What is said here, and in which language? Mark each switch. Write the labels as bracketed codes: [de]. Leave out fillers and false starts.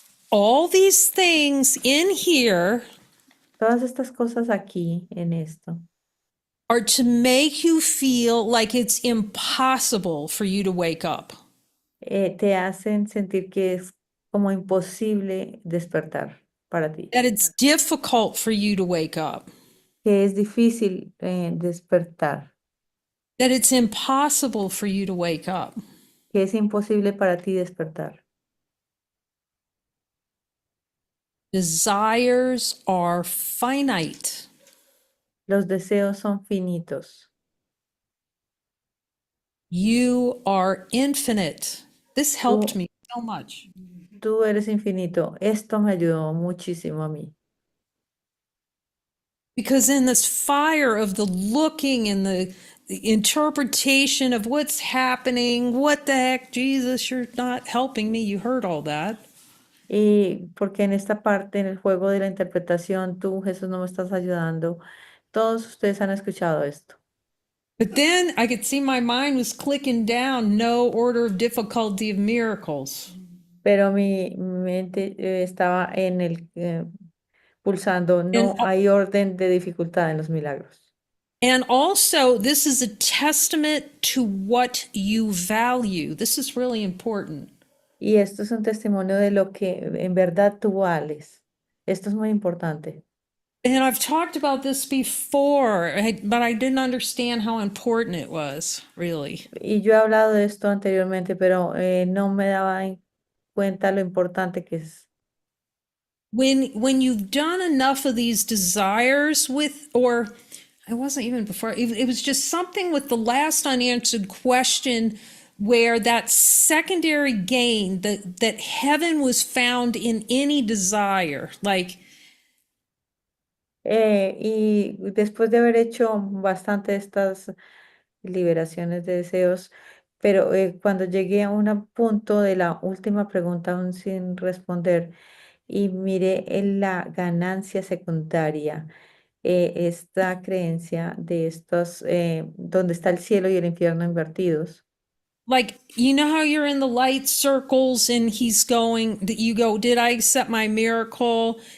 [en] All these things in here [es] Todas estas cosas aquí en esto [en] are to make you feel like it's impossible for you to wake up. [es] te hacen sentir que es como imposible despertar para ti, [en] That it's difficult for you to wake up. [es] que es difícil despertar, [en] That it's impossible for you to wake up. [es] que es imposible para ti despertar. [en] Desires are finite. [es] Los deseos son finitos. [en] You are infinite. This helped [es] Tú, [en] me so much. [es] tú eres infinito. Esto me ayudó muchísimo a mí. [en] Because in this fire of the looking and the interpretation of what's happening, what the heck, Jesus, you're not helping me. You heard all that. [es] Y porque en esta parte, en el juego de la interpretación, tú, Jesús, no me estás ayudando. Todos ustedes han escuchado esto. [en] But then I could see my mind was clicking down, no order of difficulty of miracles. [es] Pero mi mente estaba en pulsando, [en] And [es] no hay orden de dificultad en los milagros. [en] and also this is a testament to what you value. This is really important. [es] Y esto es un testimonio de lo que en verdad tú vales. Esto es muy importante. [en] And I've talked about this before, but I didn't understand how important it was, really. [es] Y yo he hablado de esto anteriormente, pero no me daba en cuenta lo importante que es. [en] When you've done enough of these desires with, or it wasn't even before, it was just something with the last unanswered question where that secondary gain, that heaven was found in any desire. Like, [es] Y después de haber hecho bastante estas liberaciones de deseos, pero cuando llegué a un punto de la última pregunta aún sin responder y miré en la ganancia secundaria, esta creencia de estos, donde está el cielo y el infierno invertidos. [en] like, you know how you're in the light circles and he's going, that you go, did I accept my miracle?